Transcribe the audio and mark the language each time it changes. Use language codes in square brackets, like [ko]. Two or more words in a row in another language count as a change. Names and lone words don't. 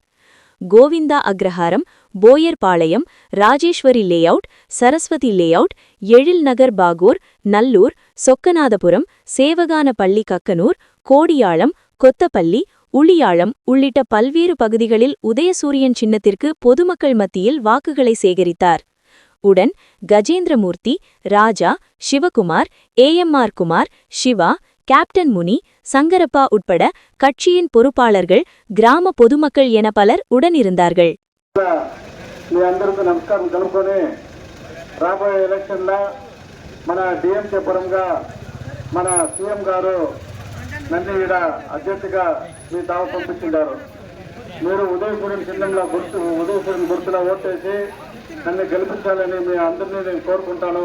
[ta] கோவிந்தா அக்ரஹாரம், போயர் பாளையம், ராஜேஸ்வரி லேஅவுட், சரஸ்வதி லேஅவுட், எழில் நகர் பாகூர், நல்லூர், சொக்கநாதபுரம், சேவகானப்பள்ளி கக்கனூர், கோடியாளம், கொத்தப்பள்ளி, உளியாளம் உள்ளிட்ட பல்வேறு பகுதிகளில் உதயசூரியன் சின்னத்திற்கு பொதுமக்கள் மத்தியில் வாக்குகளை சேகரித்தார். உடன் கஜேந்திரமூர்த்தி, ராஜா, சிவகுமார், ஏ.எம்.ஆர். குமார், சிவா, கேப்டன் முனி, சங்கரப்பா உட்பட கட்சியின் பொறுப்பாளர்கள், கிராம பொதுமக்கள் என பலர் உடனிருந்தார்கள். [te] మీ అందరికీ నమస్కారం తెలుపుకొని రాబోయే ఎలక్షన్లో మన డిఎంకే పరంగా మన సీఎం గారు నన్ను ఈడ అధ్యక్షగా మీ తావ పంపించారు. మీరు ఉదయసూర్యం చిన్నంలో ఉదయసూర్యం గుర్తులో ఓటేసి నన్ను గెలిపించాలని మీ అందరినీ నేను కోరుకుంటాను.